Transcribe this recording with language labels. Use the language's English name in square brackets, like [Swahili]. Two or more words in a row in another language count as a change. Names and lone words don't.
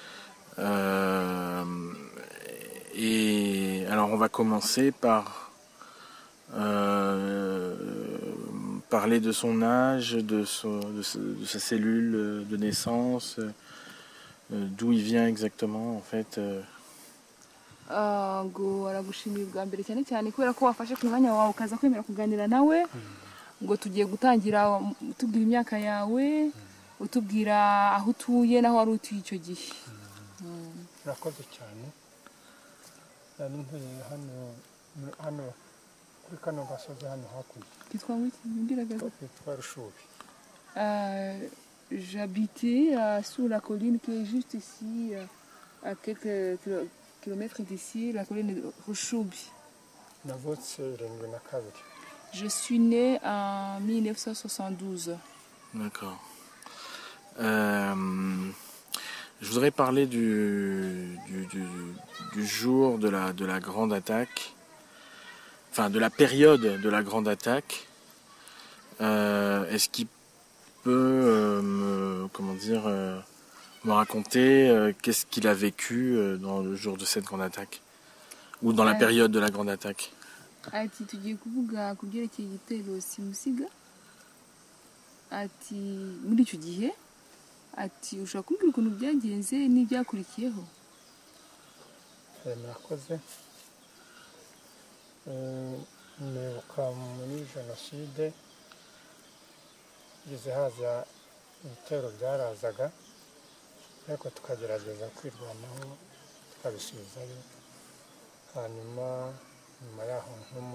[French] Et alors on va commencer par parler de son âge, de sa cellule de naissance, d'où il vient exactement en fait. [Kinyarwanda] Ngo aragushimira bwa mbere cyane kubera ko wafashe ku mwanya wawe ukaza kwemera kuganira nawe ngo tugiye gutangira utubwira imyaka yawe utubwira aho utuye naho wari utuye icyo gihe. Nakoze cyane ntuye hano kuri kano gasozi hano hakurya. Kitwa ngwiki mbiraga kitwa Rushubi. [French] J'habitais sur la colline qui est juste ici à quelques kilomètres d'ici, la colline de Rushubi. [Kinyarwanda] Navutse 72. [French] Je suis née en 1972. D'accord. Je voudrais parler du jour de la grande attaque, enfin de la période de la grande attaque. Est-ce qu'il peut me raconter qu'est-ce qu'il a vécu dans le jour de cette grande attaque ou dans la période de la grande attaque? [Kinyarwanda] Ati tugiye kuvuga ku byerekeye igitero simusiga. Ati muri icyo gihe ati ushaka kumbwira ukuntu byagenze n'ibyakurikiyeho? Murakoze. Nibuka muri jenoside igeze haza ibitero byarazaga ariko tukagerageza kwirwanaho tukabisubizayo, hanyuma nyuma yaho nko